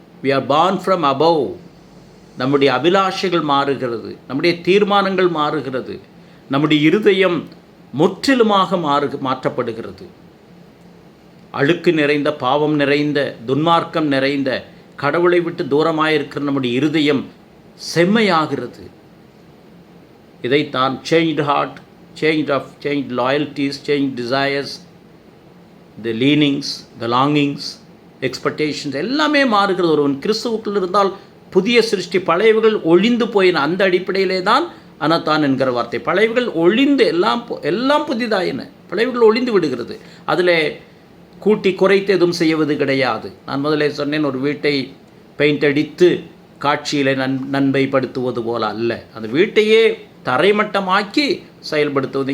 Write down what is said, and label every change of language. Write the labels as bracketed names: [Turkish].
[English] we are born from above. [Tamil] நம்முடைய அபிலாஷைகள் மாறுகிறது, நம்முடைய தீர்மானங்கள் மாறுகிறது, நம்முடைய இருதயம் முற்றிலுமாக மாற்றப்படுகிறது. அழுக்கு நிறைந்த, பாவம் நிறைந்த, துன்மார்க்கம் நிறைந்த, கடவுளை விட்டு தூரமாயிருக்கிற நம்முடைய இருதயம் செம்மையாகிறது. இதைத்தான் [English] changed heart, changed loyalties, changed desires, the leanings, the longings, expectations [Tamil] எல்லாமே மாறுகிறது. ஒருவன் கிறிஸ்துவுக்குள் இருந்தால் புதிய சிருஷ்டி, பழையவைகள் ஒழிந்து போயின. அந்த அடிப்படையிலே தான் அனத்தான் என்கிற வார்த்தை. பழையவைகள் ஒழிந்து எல்லாம் புதிதாயின, பழையவைகள் ஒழிந்து விடுகிறது. அதில் கூட்டி குறைத்து எதுவும் செய்வது கிடையாது. நான் முதலே சொன்னேன், ஒரு வீட்டை பெயிண்ட் அடித்து காட்சியில் நன்மைப்படுத்துவது போல அல்ல, அந்த வீட்டையே தரைமட்டமாக்கி செயல்படுத்துவது.